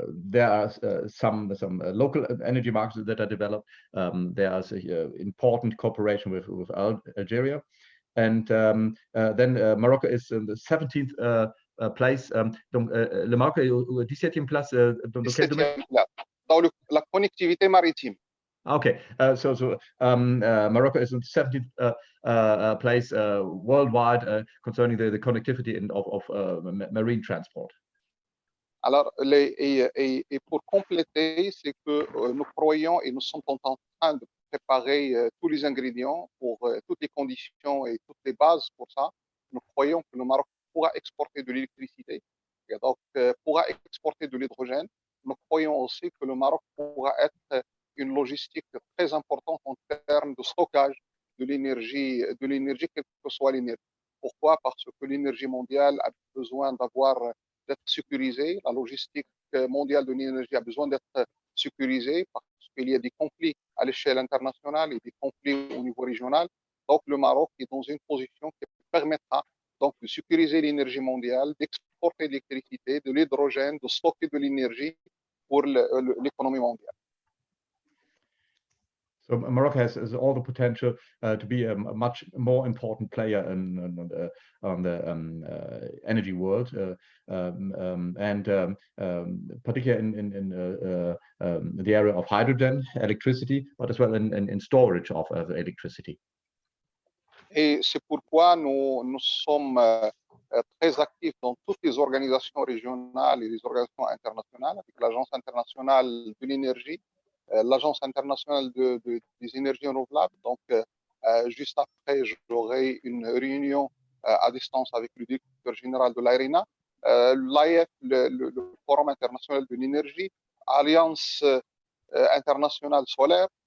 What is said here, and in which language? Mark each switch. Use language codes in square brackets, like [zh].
[en] There are some local energy markets that are developed. There is important cooperation with Algeria, and then Morocco is in the 17th place. [fr] Donc, le Maroc est au 17e place dans quel domaine? Dans la connectivité maritime. [en] Okay, so Morocco is in the 17th place worldwide concerning the connectivity of marine transport. [fr] Alors, et pour compléter, c'est que nous croyons et nous sommes en train de préparer tous les ingrédients pour toutes les conditions et toutes les bases pour ça. Nous croyons que le Maroc pourra exporter de l'électricité et donc pourra exporter de l'hydrogène. Nous croyons aussi que le Maroc pourra être une logistique très importante en termes de stockage de l'énergie, quelle que soit l'énergie. Pourquoi? Parce que l'énergie mondiale a besoin d'être sécurisée. La logistique mondiale de l'énergie a besoin d'être sécurisée parce qu'il y a des conflits à l'échelle internationale et des conflits au niveau régional. Donc, le Maroc est dans une position qui permettra donc de sécuriser l'énergie mondiale, d'exporter de l'électricité, de l'hydrogène, de stocker de l'énergie pour l'économie mondiale. [en] So Morocco has all the potential to be a much more important player on the energy world, and particularly in the area of hydrogen, electricity, but as well in storage of electricity. [fr] Et c'est pourquoi nous sommes très actifs dans toutes les organisations régionales et les organisations internationales, avec l'Agence internationale de l'énergie, l'Agence internationale des énergies renouvelables. Donc, juste après, j'aurai une réunion à distance avec le directeur général de l'ARENA, l'AIF, le Forum international de l'énergie, Alliance internationale solaire.